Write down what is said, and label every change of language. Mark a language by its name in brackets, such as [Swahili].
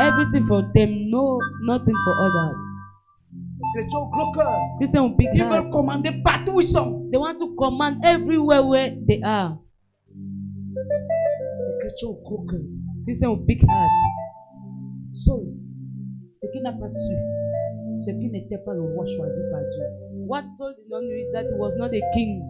[English] Everything for them, no, nothing for others. [French] Les chrétiens au gros cœur. [English] Christian with big [French] Ils veulent [English] heart. [French] commander partout où ils sont. [English] They want to command everywhere where they are. [French] Les chrétiens au gros cœur. [English] Christian with big heart. [French] Saul, ce qu'il n'a pas su, c'est qu'il n'était pas le roi choisi par Dieu. [English] What Saul did not know is that he was not a king